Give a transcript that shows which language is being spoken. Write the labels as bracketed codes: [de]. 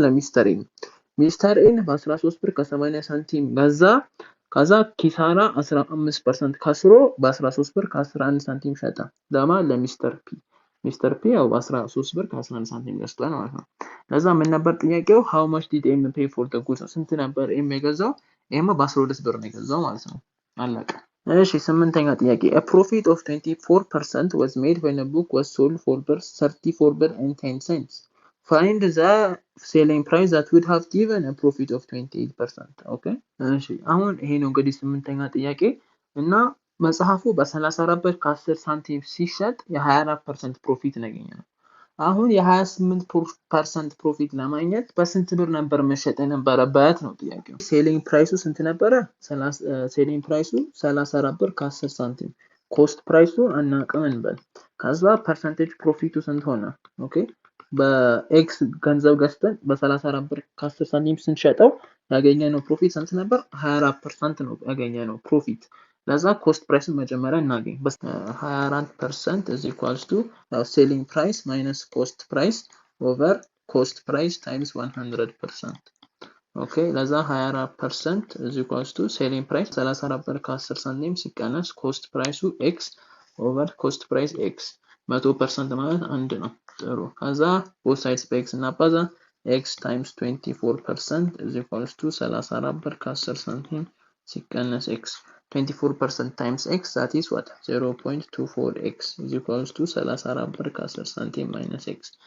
[am] ለሚስተር ኤም። ሚስተር ኤም በ13 ብር ከ80 ሳንቲም ገዛ። ከዛ ኪሳራ 15% ከስሮ በ13 ብር ከ11 ሳንቲም ሸጠ። ለማን? ለሚስተር ፒ። ሚስተር ፒ ያው በ13 ብር ከ11 ሳንቲም ገዝቷል ማለት ነው። ለዛ ምን ነበር ጥያቄው? [en] how much did M pay for the goods? [am] ስንት ነበር ኤም የገዛው? ኤም በ12 ብር ነው የገዛው ማለት ነው። አለቀ። እሺ ስምንተኛ ጥያቄ [en] a profit of 24% was made when a book was sold for 34 ብር and 10 cents. Find the selling price that would have given a profit of 28%. Okay? [am] እሺ አሁን ይሄ ነው እንግዲህ ስምንተኛ ጥያቄ እና መጽሐፉ በ34 ብር ከ10 ሳንቲም ሲሸጥ የ24% ፕሮፊት ያገኛል። አሁን የ28% ፕሮፊት ለማግኘት በስንት ብር ነበር መሸጥ የነበረበት ነው ጥያቄው። ሴሊንግ ፕራይሱ ስንት ነበረ? ሴሊንግ ፕራይሱ 34 ብር ከ10 ሳንቲም ኮስት ፕራይሱ አናውቅም እንበል። ከዛ ፐርሰንቴጅ ፕሮፊቱ ስንት ሆነ? ኦኬ በኤክስ ገንዘብ ገዝተን በ34 ብር ከ10 ሳንቲም ስንሸጠው ያገኘነው ፕሮፊት ስንት ነበር? 24% ነው ያገኘነው ፕሮፊት። ለዛ ኮስት ፕራይስን መጀመሪያ እናገኝ። [en] 24% is equals to selling price minus cost price over cost price times 100%. [am] ኦኬ ለዛ [en] 24% is equals to selling price 34 ብር ከ10 ሳንቲም [am] ሲቀነስ ኮስት ፕራይሱ [en] x over cost price x 100% [am] ማለት አንድ ነው። ጥሩ ከዛ [en] both sides [am] በx እናባዛ [en] x times 24% is equals to 34 ብር ከ10 ሳንቲም ሲቀነስ x 24% times x that is what 0.24x is equals to 34 ብር ከ10 ሳንቲም minus x.